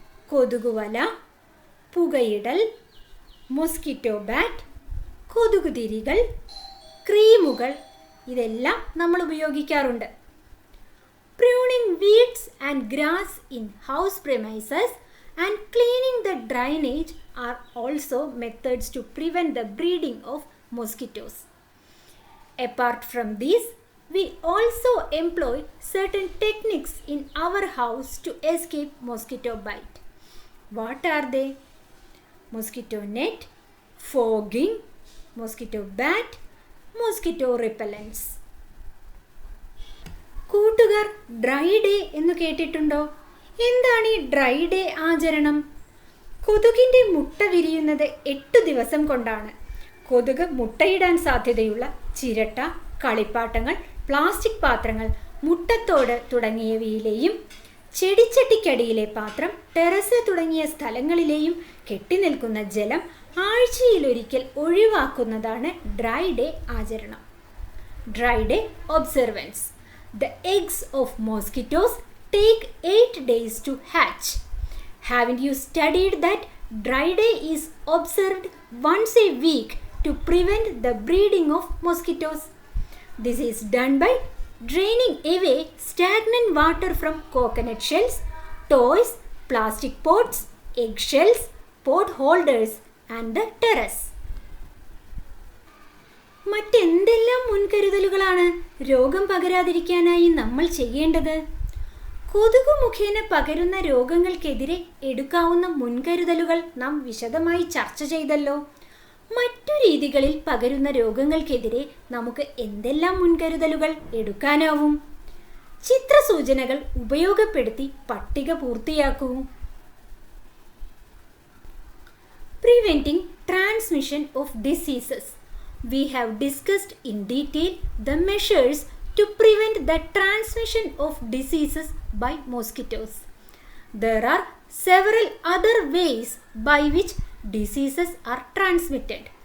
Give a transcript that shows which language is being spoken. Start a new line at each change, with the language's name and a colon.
Malayalam: കൊതുകുവല, പുകയിടൽ, mosquito bat, കൊതുകുതിരികൾ, ക്രീമുകൾ, ഇതെല്ലാം നമ്മൾ ഉപയോഗിക്കാറുണ്ട്.
English: Pruning weeds and grass in house premises and cleaning the drainage are also methods to prevent the breeding of mosquitoes. Apart from these, we also employ certain techniques in our house to escape mosquito bite. What are they? Mosquito net, fogging, mosquito bat, mosquito repellents.
Malayalam: കൂട്ടുകാർ dry day എന്ന് കേട്ടിട്ടുണ്ടോ? എന്താണ് ഈ dry day ആചരണം? കൊതുകിൻ്റെ മുട്ട വിരിയുന്നത് 8 ദിവസം കൊണ്ടാണ്. കൊതുക് മുട്ടയിടാൻ സാധ്യതയുള്ള ചിരട്ട, കളിപ്പാട്ടങ്ങൾ, പ്ലാസ്റ്റിക് പാത്രങ്ങൾ, മുട്ടത്തോട് തുടങ്ങിയവയിലെയും ചെടിച്ചട്ടിക്കടിയിലെ പാത്രം, ടെറസ് തുടങ്ങിയ സ്ഥലങ്ങളിലെയും കെട്ടിനിൽക്കുന്ന ജലം ആഴ്ചയിലൊരിക്കൽ ഒഴിവാക്കുന്നതാണ് dry day ആചരണം.
English: Dry day observance. The eggs of mosquitoes take 8 days to hatch. Haven't you studied that dry day is observed once a week to prevent the breeding of mosquitoes? This is done by draining away stagnant water from coconut shells, toys, plastic pots, egg shells, pot holders and the terrace.
Malayalam: മറ്റെന്തെല്ലാം മുൻകരുതലുകളാണ് രോഗം പകരാതിരിക്കാനായി നമ്മൾ ചെയ്യേണ്ടത്? കൊതുകു മുഖേന പകരുന്ന രോഗങ്ങൾക്കെതിരെ എടുക്കാവുന്ന മുൻകരുതലുകൾ നാം വിശദമായി ചർച്ച ചെയ്തല്ലോ. മറ്റു രീതികളിൽ പകരുന്ന രോഗങ്ങൾക്കെതിരെ നമുക്ക് എന്തെല്ലാം മുൻകരുതലുകൾ എടുക്കാനാവും? ചിത്രസൂചനകൾ ഉപയോഗപ്പെടുത്തി പട്ടിക പൂർത്തിയാക്കൂ.
English: Preventing transmission of diseases. We have discussed in detail the measures to prevent the transmission of diseases by mosquitoes. There are several other ways by which diseases are transmitted.